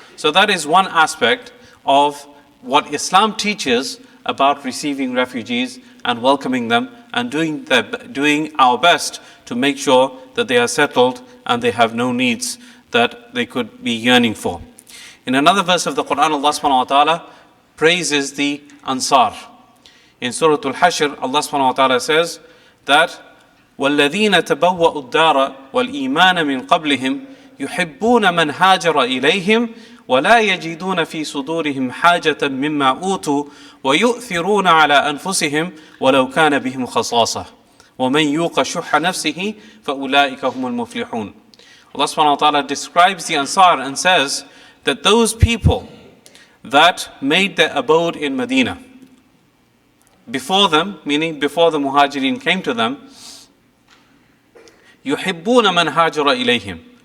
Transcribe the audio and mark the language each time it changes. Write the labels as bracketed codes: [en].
[en] So that is one aspect of what Islam teaches about receiving refugees and welcoming them, and doing our best to make sure that they are settled and they have no needs that they could be yearning for. In another verse of the Quran, Allah subhanahu wa ta'ala praises the Ansar. In Surah Al-Hashr, Allah subhanahu wa ta'ala says that [ar] وَالَّذِينَ تَبَوَّأُوا الدَّارَ وَالْإِيمَانَ مِنْ قَبْلِهِمْ يُحِبُّونَ مَنْ هَاجَرَ إِلَيْهِمْ وَلَا يَجِدُونَ فِي صُدُورِهِمْ حَاجَةً مِمَّا أُوتُوا وَيُؤْثِرُونَ عَلَى أَنفُسِهِمْ وَلَوْ كَانَ بِهِمْ خَصَاصَةٌ وَمَنْ يُوقَ شُحَّ نَفْسِهِ فَأُولَٰئِكَ هُمُ الْمُفْلِحُونَ. [en] Allah subhanahu wa ta'ala describes the Ansar and says that those people that made their abode in Medina, before them, meaning before the Muhajirin came to them, [ar] يُحِبُّونَ مَنْ هَاجَرَ إِلَيْهِمْ.